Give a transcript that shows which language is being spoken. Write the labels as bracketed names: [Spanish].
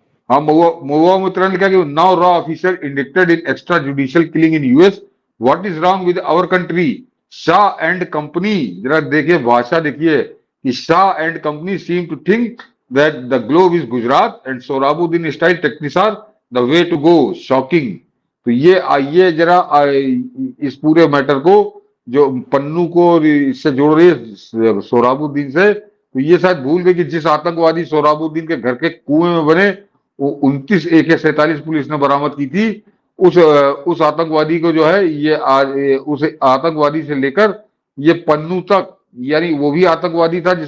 [Hindi] हाँ, महुआ मोइत्रा ने लिखा कि [English] Now raw officer indicted in extra judicial killing in US, what is wrong with our country, Shah and company. [Hindi] जरा देखिए, भाषा देखिए [English] Shah and company seem to think that the globe is Gujarat and Sohrabuddin style techniques are the way to go. Shocking. [Hindi] तो ये जरा इस पूरे matter को जो पन्नू को और इससे जोड़ रही है सोहराबुद्दीन से, तो ये शायद भूल गए कि जिस आतंकवादी सोहराबुद्दीन के घर के कुएं में बने वो 29 AK-47 पुलिस ने बरामद की थी, उस आतंकवादी को जो है ये आज उस आतंकवादी से लेकर ये पन्नू तक, यानी वो भी आतंकवादी था।